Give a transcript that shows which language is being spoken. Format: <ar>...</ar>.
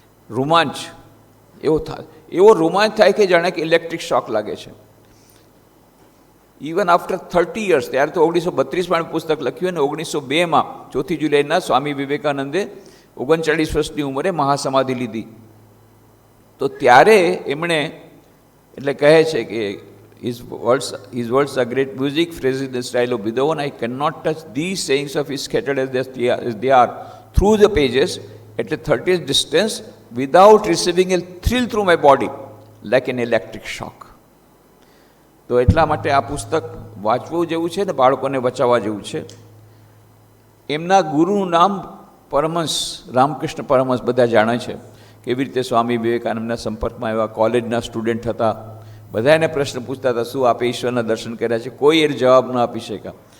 <gu>રોમાંચ એવો રોમાંચ થાય કે જાણે કે ઇલેક્ટ્રિક શોક લાગે છે.</gu> <en>even after 30 years,</en> <gu>ત્યારે તો 1932માં પુસ્તક લખ્યું અને 1902માં 4 જુલાઈના સ્વામી વિવેકાનંદે 39 વર્ષની ઉંમરે મહાસમાધિ લીધી. તો ત્યારે એમણે એટલે કહે છે કે</gu> <en>his words are great music, phrases in the style of Beethoven. I cannot touch these sayings of his scattered as they are through the pages at a 30th distance without receiving a thrill through my body like an electric shock.</en> <gu>તો એટલા માટે આ પુસ્તક વાંચવું જેવું છે ને બાળકોને બચાવવા જેવું છે. એમના ગુરુનું નામ પરમહંસ રામકૃષ્ણ પરમહંસ બધા જાણે છે. કેવી રીતે સ્વામી વિવેકાનંદના સંપર્કમાં એવા કોલેજના સ્ટુડન્ટ હતા, બધા એને પ્રશ્ન પૂછતા હતા, શું આપે ઈશ્વરના દર્શન કર્યા છે? કોઈ એ જવાબ ન આપી શક્યા.</gu>